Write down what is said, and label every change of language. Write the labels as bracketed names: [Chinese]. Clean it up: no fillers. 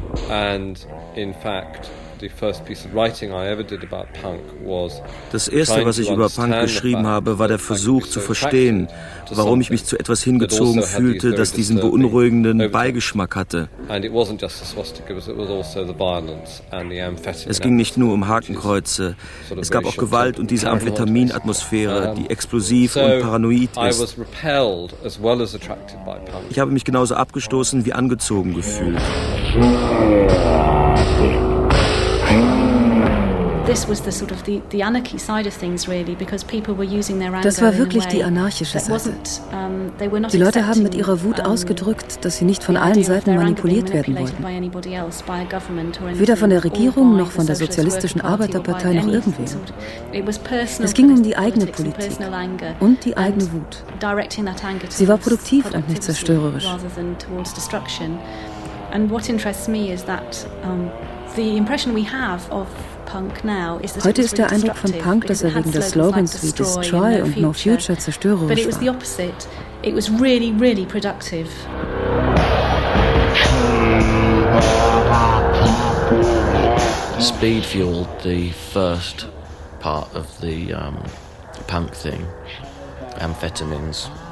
[English] And in fact, the first piece of writing I ever did about punk was. [German] Das erste, was ich über Punk geschrieben habe, war der Versuch zu verstehen, warum ich mich zu etwas hingezogen fühlte, das diesen beunruhigenden Beigeschmack hatte. [English] And it wasn't just the swastika, it was also the violence and the amphetamine. [German] Es ging nicht nur um Hakenkreuze. Es gab auch Gewalt und diese Amphetaminatmosphäre, die explosiv und paranoid ist. Ich habe mich genauso abgestoßen wie angezogen gefühlt. [English] This was the sort of the anarchy side of things really, because people were using their anger. [German] Das war wirklich die anarchische Seite. Die Leute haben mit ihrer Wut ausgedrückt, dass sie nicht von allen Seiten manipuliert werden wollten. Weder von der Regierung noch von der sozialistischen Arbeiterpartei noch irgendwie. Es ging um die eigene Politik und die eigene Wut. Sie war produktiv und nicht zerstörerisch. [English] And what interests me is that the impression we have of punk now is that [German] heute ist der Eindruck von Punk, dass wegen der Slogans wie Destroy und No Future zerstörerisch war. [English] But it was the opposite. It was really, really productive. Speed fueled the first part of the punk thing, amphetamines.